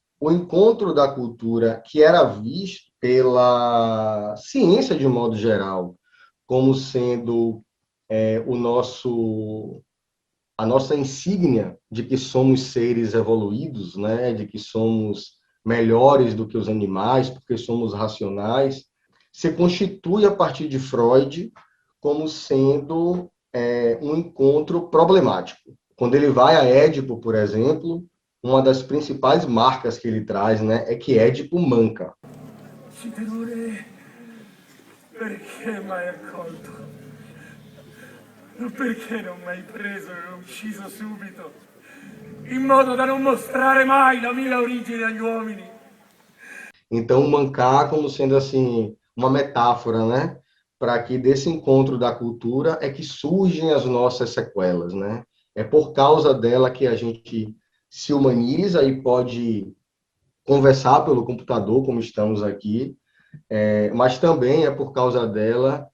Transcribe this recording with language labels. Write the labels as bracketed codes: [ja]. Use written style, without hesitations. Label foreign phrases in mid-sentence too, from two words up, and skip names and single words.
[pt] O encontro da cultura que era visto pela ciência de modo geral como sendo o nosso a nossa insígnia de que somos seres evoluídos, né, de que somos melhores do que os animais, porque somos racionais, se constitui a partir de Freud como sendo um encontro problemático. Quando ele vai a Édipo, por exemplo, uma das principais marcas que ele traz, né, é que Édipo manca. [it] Signore, perché m'hai accolto? Perché non mi hai preso e ucciso subito, in modo da non mostrare mai la mia origine agli uomini? [pt] Então, mancar como sendo assim uma metáfora, né, para que desse encontro da cultura é que surgem as nossas sequelas, né? É por causa dela que a gente se humaniza e pode conversar pelo computador, como estamos aqui, mas também é por causa dela